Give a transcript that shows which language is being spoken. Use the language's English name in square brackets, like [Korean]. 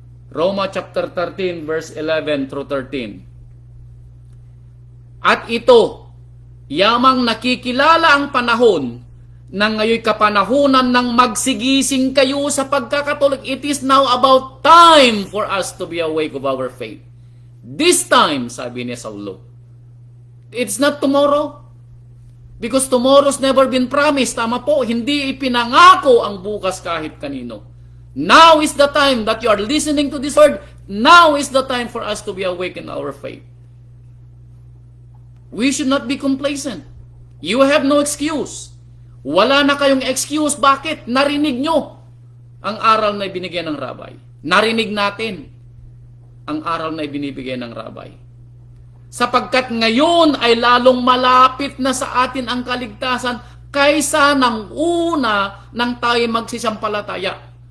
[Filipino] Roma chapter 13 verse 11 through 13. At ito, yamang nakikilala ang panahon na ngayon kapanahunan ng magsigising kayo sa pagkakatulig. [English] It is now about time for us to be awake of our faith. This time, [Filipino] sabi ni Saulo. [English] It's not tomorrow. Because tomorrow's never been promised. [Filipino] Tama po, hindi ipinangako ang bukas kahit kanino. [English] Now is the time that you are listening to this word. Now is the time for us to be awake in our faith. We should not be complacent. You have no excuse. [Filipino] Wala na kayong excuse. Bakit? Narinig nyo ang aral na ibinigay ng Rabbi. Narinig natin ang aral na ibinibigay ng Rabbi. Sapagkat ngayon ay lalong malapit na sa atin ang kaligtasan kaysa ng una nang tayo magsisampalataya.